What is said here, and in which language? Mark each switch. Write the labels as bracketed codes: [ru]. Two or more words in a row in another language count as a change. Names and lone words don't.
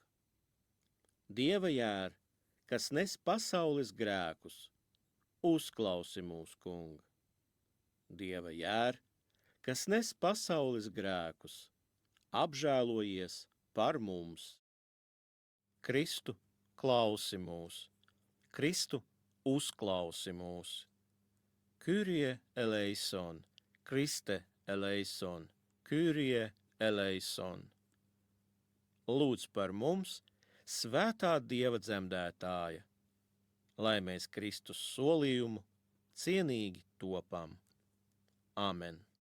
[lv] Dieva jēr, kas nes pasaules grēkus, uzklausi mūs, Kunga. Dieva jēr, kas nes pasaules grēkus, apžēlojies par mums. Kristu, klausi mūs. Kristu, uzklausi mūs. [el] Κύριε ελέησον, Χριστέ ελέησον, Κύριε ελέησον. [lv] Lūdz par mums, Svētā Dieva dzemdētāja, lai mēs Kristus solījumu cienīgi topam. Amen.